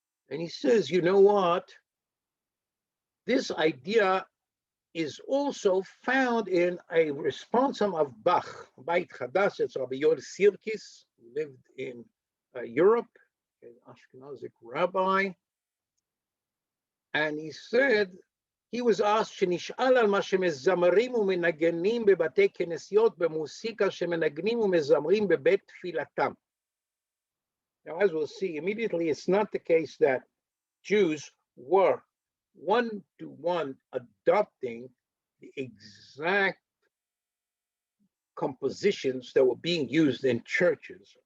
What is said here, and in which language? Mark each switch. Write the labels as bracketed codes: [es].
[en] And he says, you know what? This idea is also found in a responsum of Bach. Beit Chadash, it's Rabbi Yoel Sirkis, who lived in Europe, an Ashkenazic rabbi. And he said, he was asked, [he] שנשאל על מה שמזמרים ומנגנים בבתי כנסיות במוסיקה שמנגנים ומזמרים בבית תפילתם. [en] Now, as we'll see immediately, it's not the case that Jews were one-to-one adopting the exact compositions that were being used in churches.